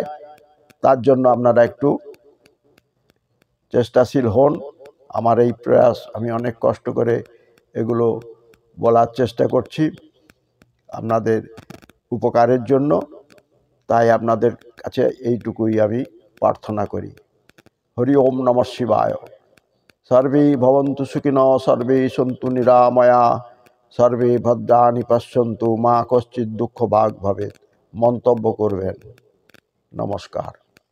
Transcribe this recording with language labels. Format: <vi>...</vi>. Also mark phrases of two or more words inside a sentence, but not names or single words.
<bn>তার জন্য আপনারা একটু চেষ্টাশীল হন। আমার এই প্রয়াস, আমি অনেক কষ্ট করে এগুলো বলার চেষ্টা করছি আপনাদের উপকারের জন্য। তাই আপনাদের কাছে এইটুকুই আমি প্রার্থনা করি।</bn> <sa>হরি ওম নমঃ শিবায়। সর্বে ভবন্তু সুখিনঃ, সর্বে সন্তু নিরাময়া, সর্বে ভদ্রাণি পশ্যন্তু, মা কশ্চিৎ দুঃখ ভাগ ভবেৎ।</sa> <bn>মন্তব্য করবেন। নমস্কার।</bn>